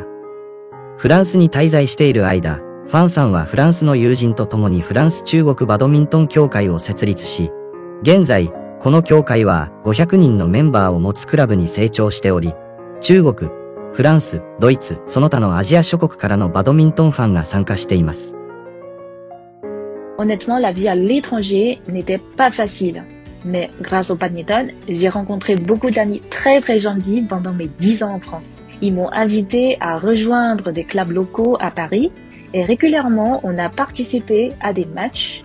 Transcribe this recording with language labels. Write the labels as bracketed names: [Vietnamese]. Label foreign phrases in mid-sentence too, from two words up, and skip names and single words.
[Japanese] フランスに滞在している間、ファンさんはフランスの友人と共にフランス中国バドミントン協会を設立し、現在、この協会は500人のメンバーを持つクラブに成長しており、中国、フランス、ドイツ、その他のアジア諸国からのバドミントンファンが参加しています。 [French] Honnêtement, la vie à l'étranger n'était pas facile. Mais grâce au badminton, j'ai rencontré beaucoup d'amis très très gentils pendant mes 10 ans en France. Ils m'ont invité à rejoindre des clubs locaux à Paris et régulièrement on a participé à des matchs.